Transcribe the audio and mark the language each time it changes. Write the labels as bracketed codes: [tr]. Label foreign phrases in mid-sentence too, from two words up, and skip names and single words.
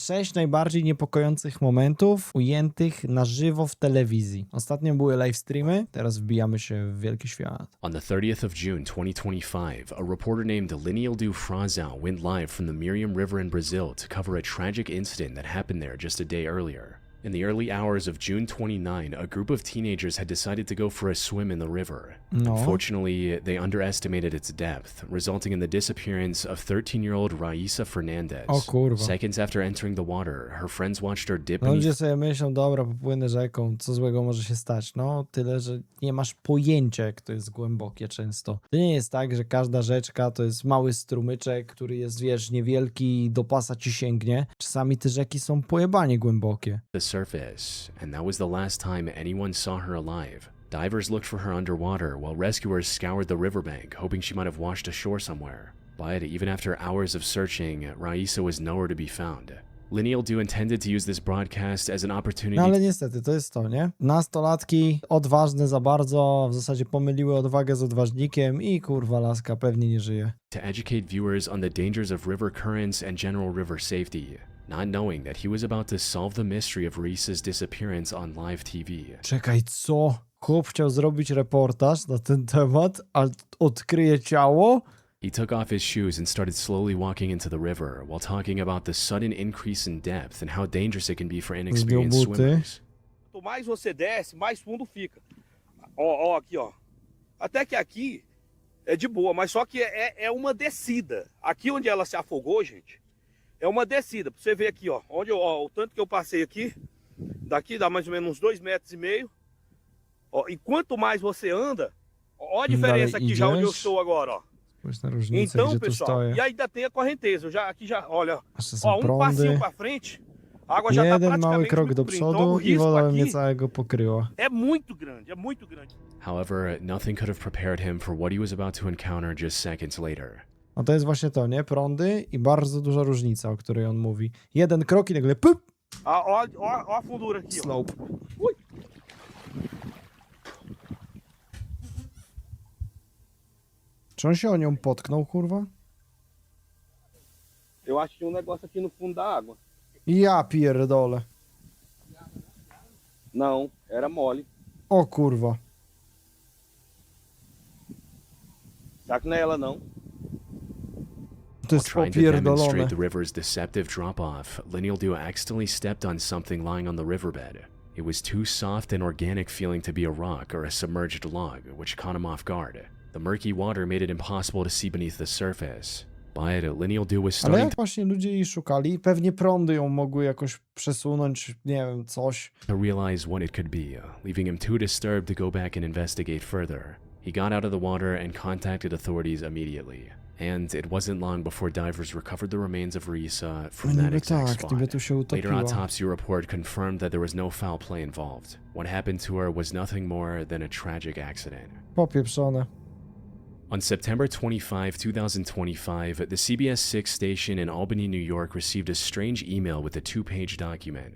[pl] 6 najbardziej niepokojących momentów ujętych na żywo w telewizji. Ostatnio były [en] live streamy, [pl] teraz wbijamy się w wielki świat. [en] On the 30th of June 2025, a reporter named Linildo Frazão went live from the Miriam River in Brazil to cover a tragic incident that happened there just a day earlier. In the early hours of June 29, a group of teenagers had decided to go for a swim in the river. [pl] No. [en] Unfortunately, they underestimated its depth, resulting in the disappearance of 13-year-old Raisa Fernandez. [pl] O kurwa. [en] Seconds after entering the water, her friends watched her dip [pl] No, [en] beneath [pl] ludzie sobie myślą, dobra, popłynę rzeką, co złego może się stać? No, tyle, że nie masz pojęcia, jak to jest głębokie często. To nie jest tak, że każda rzeczka to jest mały strumyczek, który jest, wiesz, niewielki i do pasa ci sięgnie. Czasami te rzeki są pojebanie głębokie. [en] the surface, and that was the last time anyone saw her alive. Divers looked for her underwater, while rescuers scoured the riverbank, hoping she might have washed ashore somewhere. But even after hours of searching, Raisa was nowhere to be found. Linildo intended to use this broadcast as an opportunity [pl] No ale niestety, to jest to, nie? Nastolatki odważne za bardzo, w zasadzie pomyliły odwagę z odważnikiem i kurwa laska pewnie nie żyje. [en] to educate viewers on the dangers of river currents and general river safety, not knowing that he was about to solve the mystery of Raisa's disappearance on live TV. [pl] Czekaj, co? Chłop chciał zrobić reportaż na ten temat, a odkryje ciało? [en] He took off his shoes and started slowly walking into the river while talking about the sudden increase in depth and how dangerous it can be for inexperienced [pl] buty. [en] swimmers. [pt] Quanto mais você desce, mais fundo fica. Ó, aqui, ó. Até que aqui é de boa, mas só que é uma descida. Aqui onde ela se afogou, gente, é uma descida. Pra você ver aqui, ó. O tanto que eu passei aqui, daqui dá mais ou menos uns 2,5 metros. Ó, e quanto mais você anda, ó a diferença aqui já onde eu estou agora, ó. [pl] Spójrz na różnicę, [pt] Então, [pl] gdzie tu [pt] pessoal, [pl] stoję. [pt] e ainda tem a correnteza. Aqui já, olha, [pl] Jeszcze są [pt] ó, passinho [pl] prądy. [pt] pra frente, a água já tá [pl] Jeden mały [pt] praticamente [pl] krok [pt] no [pl] do [pt] fundo. Então, o [pl] przodu i [pt] risco [pl] woda mnie [pt] aqui [pl] całego pokryła. [pt] é muito grande, é muito grande. [en] However, nothing could have prepared him for what he was about to encounter just seconds later. [pl] No to jest właśnie to, nie? Prądy i bardzo duża różnica, o której on mówi. Jeden krok i nagle pup! [pt] Ó a fundura aqui, ó. [en] Slope. Ui. [pl] Czy on się o nią potknął, kurwa? [pt] Eu acho que tinha um negócio aqui no fundo da água. [pl] Ja pierdolę. [pt] Não, era mole. [pl] O kurwa. [pt] Será que não é ela, não? [pl] To [en] While [pl] jest [en] trying to [pl] popierdolone. [en] demonstrate the river's deceptive drop-off, Linildo accidentally stepped on something lying on the riverbed. It was too soft and organic feeling to be a rock or a submerged log, which caught him off guard. The murky water made it impossible to see beneath the surface. But Linildo was [pl] Ale [en] starting [pl] jak właśnie ludzie jej szukali, pewnie prądy ją mogły jakoś przesunąć, nie wiem, coś. [en] to realize what it could be, leaving him too disturbed to go back and investigate further. He got out of the water and contacted authorities immediately. And it wasn't long before divers recovered the remains of Raisa from [pl] No [en] that [pl] niby [en] exact [pl] tak, [en] spot. [pl] niby tu się [en] Later [pl] utopiła. [en] autopsy report confirmed that there was no foul play involved. What happened to her was nothing more than a tragic accident. [pl] Popieprzone. [en] On September 25, 2025, the CBS 6 station in Albany, New York received a strange email with a 2-page document.